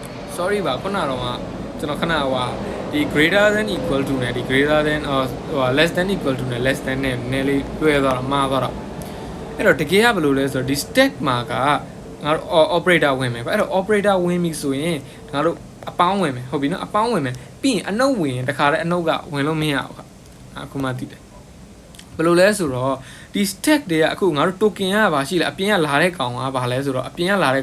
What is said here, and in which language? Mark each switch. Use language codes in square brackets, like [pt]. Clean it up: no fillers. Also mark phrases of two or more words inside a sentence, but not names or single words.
[my] sorry ပါခုနကတော့ကျွန်တော်ခဏဒီ [en] greater than equal to [my] နဲ့ဒီ [en] greater than less than equal to [my] နဲ့ [en] less than [my] နဲ့နည်းလေးတွဲသွားတာမှားသွားတာအဲ့တော့တကယ်ကဘယ်လိုလဲဆိုတော့ဒီ stack မှာကငါတို့ operator ဝင်မယ်ကွာအဲ့တော့ operator ဝင်ပြီဆိုရင်ငါတို့အပေါင်းဝင်မယ်ဟုတ်ပြီ နော်အပေါင်းဝင်မယ်ပြီးရင်အနှုတ်ဝင်ရင်တခါတည်းအနှုတ်ကဝင်လို့မရဘူးအခုမှသိတယ်ဘယ်လိုလဲဆိုတော့ဒီ stack တွေကအခုငါတို့ token ကဘာရှိလဲအပြင်ကလာတဲ့ကောင်ကဘာလဲဆိုတော့အပြင်ကလာတဲ့